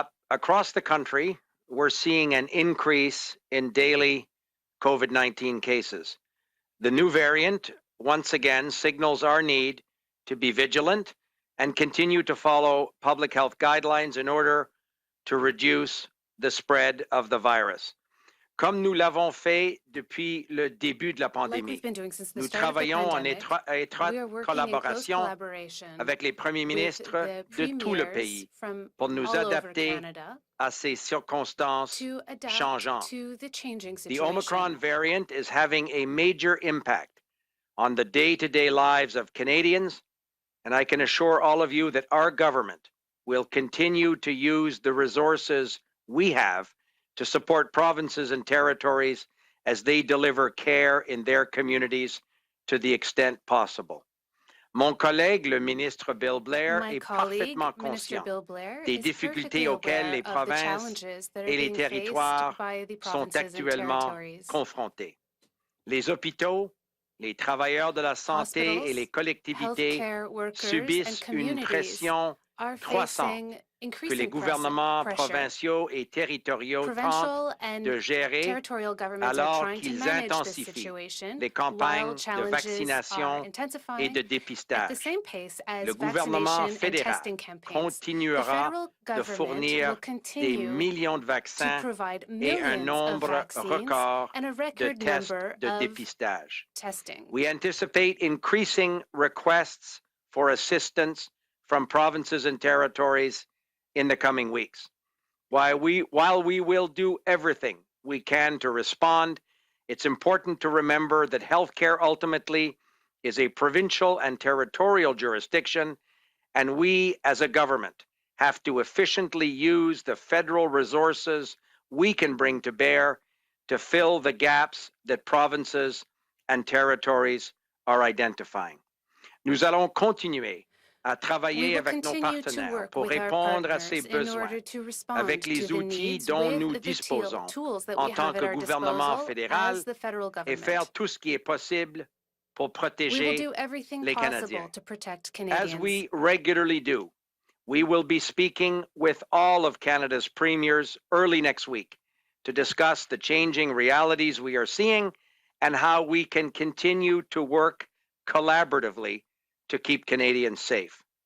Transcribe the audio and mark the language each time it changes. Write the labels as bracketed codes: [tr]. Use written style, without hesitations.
[en] Across the country, we're seeing an increase in daily COVID-19 cases. The new variant, once again, signals our need to be vigilant and continue to follow public health guidelines in order to reduce the spread of the virus. [fr] Comme nous l'avons fait depuis le début de la pandémie, nous travaillons en étroite collaboration avec les premiers ministres de tout le pays pour nous adapter à ces circonstances changeantes. [en] The Omicron variant is having a major impact on the day-to-day lives of Canadians, and I can assure all of you that our government will continue to use the resources we have to support provinces and territories as they deliver care in their communities to the extent possible. [fr] Mon collègue, le ministre Bill Blair, est parfaitement conscient des difficultés auxquelles les provinces et les territoires sont actuellement confrontés. Les hôpitaux, les travailleurs de la santé et les collectivités subissent une pression croissante que les gouvernements provinciaux et territoriaux tentent de gérer alors qu'ils intensifient les campagnes de vaccination et de dépistage. Le gouvernement fédéral continuera de fournir des millions de vaccins et un nombre record de tests de dépistage. [en] We anticipate increasing requests for assistance from provinces and territories in the coming weeks. While we will do everything we can to respond, it's important to remember that healthcare ultimately is a provincial and territorial jurisdiction, and we as a government have to efficiently use the federal resources we can bring to bear to fill the gaps that provinces and territories are identifying. [fr] Nous allons continuer à travailler avec nos partenaires pour répondre à ces besoins avec les outils dont nous disposons en tant que gouvernement fédéral et faire tout ce qui est possible pour protéger les Canadiens. [en] As we regularly do, we will be speaking with all of Canada's premiers early next week to discuss the changing realities we are seeing and how we can continue to work collaboratively to keep Canadians safe.